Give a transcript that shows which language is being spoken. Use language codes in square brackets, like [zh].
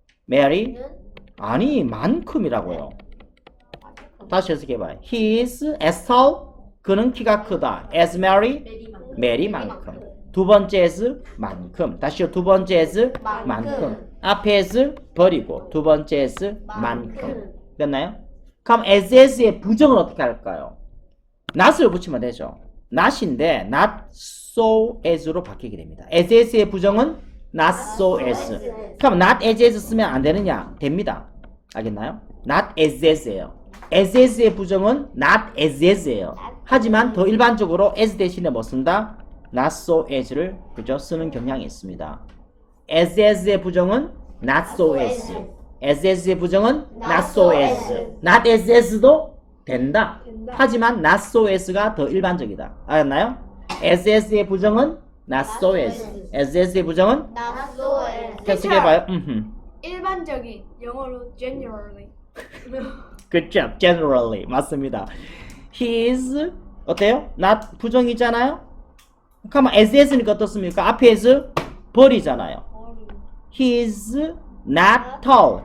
[ko] Mary 아니 만큼이라고요. 다시 해석해봐요. [en] He is as tall [ko] 그는 키가 크다. as Mary, 메리만큼. 두 번째 as 만큼. 다시요. 두 번째 as 만큼. 앞에 as 버리고 두 번째 as 만큼. 됐나요? 그럼 as의 부정은 어떻게 할까요? not을 붙이면 되죠. not인데 not so as로 바뀌게 됩니다. as의 부정은 not so as. 그럼 not as 쓰면 안 되느냐? 됩니다. 알겠나요? not as as예요. as as의 부정은 not as as예요. 하지만 더 일반적으로 as 대신에 뭐 쓴다? not so as를 그죠? 쓰는 경향이 있습니다. as as의 부정은 not so as. as as의 부정은 not so as. not as as도 된다. 하지만 not so as가 더 일반적이다. 알았나요? as as의 부정은 not so as. as as의 부정은 [en] Not so as. [ko] 해석해봐요. 일반적인 영어로 generally. [en] Good job. Generally. [ko] 맞습니다. [en] He is [ko] 어때요? not 부정이잖아요? 그러면 as as니까 어떻습니까? 앞에 as 버리잖아요. [en] He is not tall.